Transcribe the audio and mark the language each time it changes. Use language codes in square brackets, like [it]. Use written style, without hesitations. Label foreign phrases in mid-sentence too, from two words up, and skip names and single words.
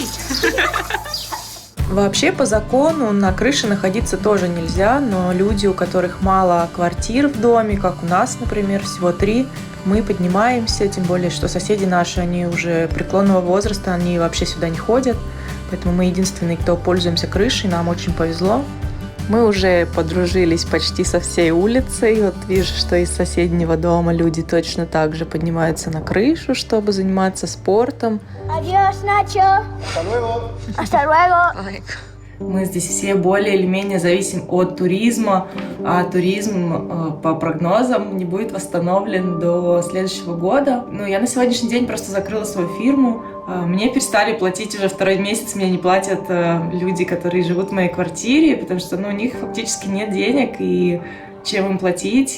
[ru] Вообще, по закону, на крыше находиться тоже нельзя, но люди, у которых мало квартир в доме, как у нас, например, всего 3, мы поднимаемся, тем более, что соседи наши, они уже преклонного возраста, они вообще сюда не ходят, поэтому мы единственные, кто пользуемся крышей, нам очень повезло. Мы уже подружились почти со всей улицей, вот вижу, что из соседнего дома люди точно так же поднимаются на крышу, чтобы заниматься спортом. [es] Adiós, Nacho. Hasta luego. Hasta luego. [ru] Мы здесь все более или менее зависим от туризма, а туризм, по прогнозам, не будет восстановлен до следующего года. Я на сегодняшний день просто закрыла свою фирму. Мне перестали платить уже 2-й месяц, мне не платят люди, которые живут в моей квартире, потому что у них фактически нет денег, и чем им платить.